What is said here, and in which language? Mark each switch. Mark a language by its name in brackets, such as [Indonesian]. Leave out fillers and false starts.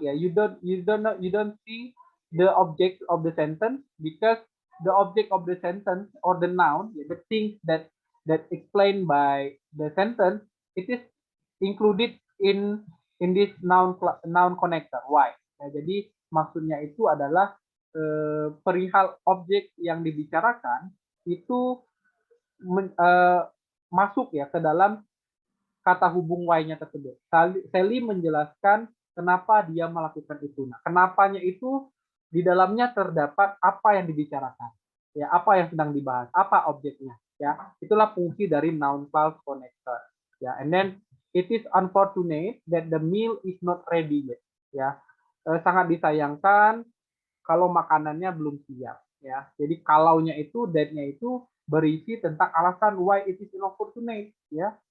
[English] Yeah, you don't see the object of the sentence, because the object of the sentence or the noun, yeah, the things that explained by the sentence, it is included in this noun connector. Why? [Indonesian] Ya, jadi maksudnya itu adalah perihal objek yang dibicarakan itu masuk ya ke dalam kata hubung Y-nya tersebut. Sally menjelaskan kenapa dia melakukan itu. Nah, kenapanya itu di dalamnya terdapat apa yang dibicarakan. Ya, apa yang sedang dibahas, apa objeknya. ya. Itulah fungsi dari noun clause connector, ya. [English] And then it is unfortunate that the meal is not ready yet, ya. [Indonesian] Sangat disayangkan kalau makanannya belum siap, ya. Jadi kalaunya itu, that-nya itu berisi tentang alasan [English] why it is unfortunate, [Indonesian] ya.